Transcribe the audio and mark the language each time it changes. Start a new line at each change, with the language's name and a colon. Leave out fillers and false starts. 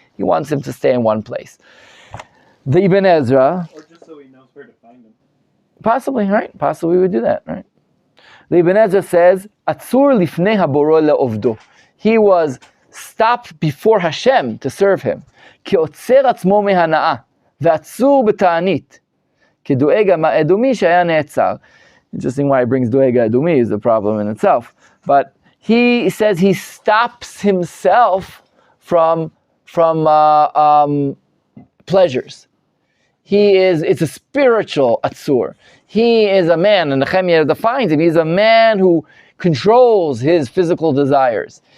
English: He wants him to stay in one place. The Ibn Ezra. Or just so he knows where to find him. Possibly, right? Possibly we would do that, right? The Ibn Ezra says,
Hebrew: Atzur lifnei haboro le'ovdo.
English: He was stopped before Hashem to serve him.
Hebrew: כי עוצר עצמו מהנאה, ועצור בתענית, כדואג האדומי שהיה נעצר.
English: Interesting why he brings דואג האדומי is a problem in itself. But he says he stops himself from pleasures. It's a spiritual atzur. He is a man, and Nehemiah defines him, he's a man who controls his physical desires.